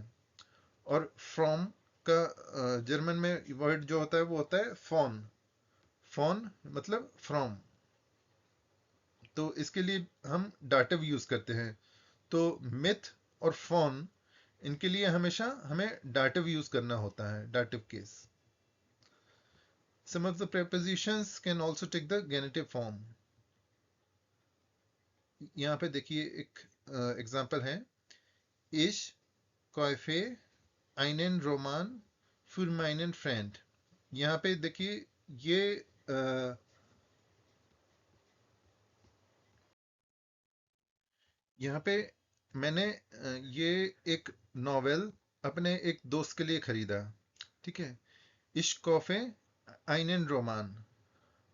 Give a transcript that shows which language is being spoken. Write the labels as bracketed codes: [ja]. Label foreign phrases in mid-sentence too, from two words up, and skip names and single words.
[hi] और फ्रॉम का जर्मन में वर्ड जो होता है वो होता है फॉन, फॉन मतलब फ्रॉम। तो इसके लिए हम डाटिव यूज करते हैं। तो मिथ और फॉन, इनके लिए हमेशा हमें डाटिव यूज करना होता है, [en] dative case. some of the prepositions can also take the genitive form. [hi] यहाँ पे देखिए एक एग्जाम्पल है, [de] Ich kaufe einen Roman für meinen Freund। [hi] यहाँ पे देखिए ये यहाँ पे मैंने ये एक नॉवेल अपने एक दोस्त के लिए खरीदा। ठीक है, [de] Ich kaufe einen Roman।